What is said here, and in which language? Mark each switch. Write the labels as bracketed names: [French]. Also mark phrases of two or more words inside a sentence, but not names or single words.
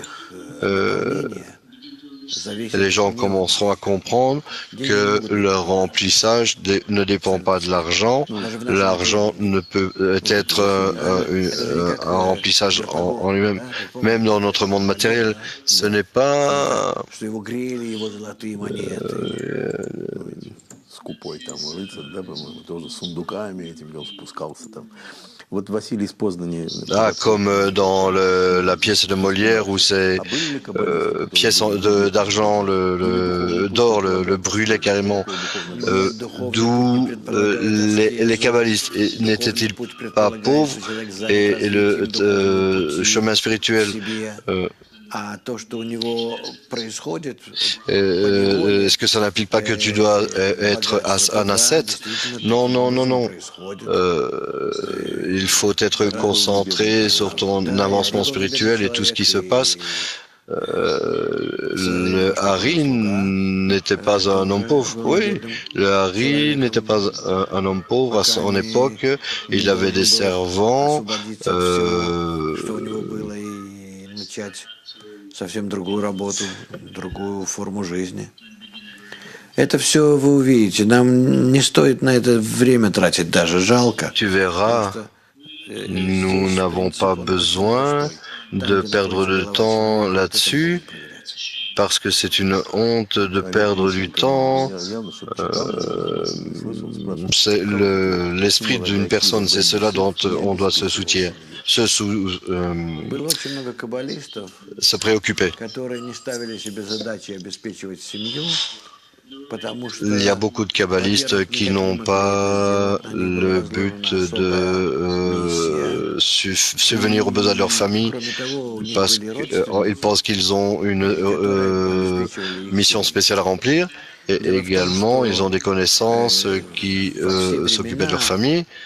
[French] Les gens commenceront à comprendre que leur remplissage ne dépend pas de l'argent. L'argent ne peut être un remplissage en lui-même. Même dans notre monde matériel, ce n'est pas... [Russian] скупой там рыцарь, да, по-моему, тоже с сундуками этим вел, спускался там Вот Василий из Познани. [French] Ah, comme dans la pièce de Molière où c'est [Russian] А были ли каббалисты, [French] pièce [Russian] которые [French] d'argent, d'or, le brûlait carrément. D'où les kabbalistes n'étaient-ils pas pauvres et le chemin spirituel [Russian] А то, что у него происходит, [French] est-ce que ça n'implique pas que tu dois être un ascète? Non, non, non, non. Il faut être concentré sur ton avancement spirituel et tout ce qui se passe. Le Hari n'était pas un homme pauvre. Oui, le Hari n'était pas un homme pauvre à son époque. Il avait des servants. [Russian] что у него было, и начать совсем другую работу, другую форму жизни. Это все вы увидите. Нам не стоит на это время тратить, даже жалко. [French] Tu verras, nous n'avons pas besoin de perdre de temps là-dessus, parce que c'est une honte de perdre du temps. C'est l'esprit d'une personne, c'est cela dont on doit se soutenir, [Russian] Было очень много каббалистов, [French] se préoccuper. [Russian] которые не ставили себе задачи обеспечивать семью, потому что [French] Il y a beaucoup de kabbalistes qui n'ont pas le but de subvenir aux besoins de leur famille parce qu'ils pensent qu'ils ont une mission spéciale à remplir. Et également, ils ont des connaissances qui s'occupaient de leur famille.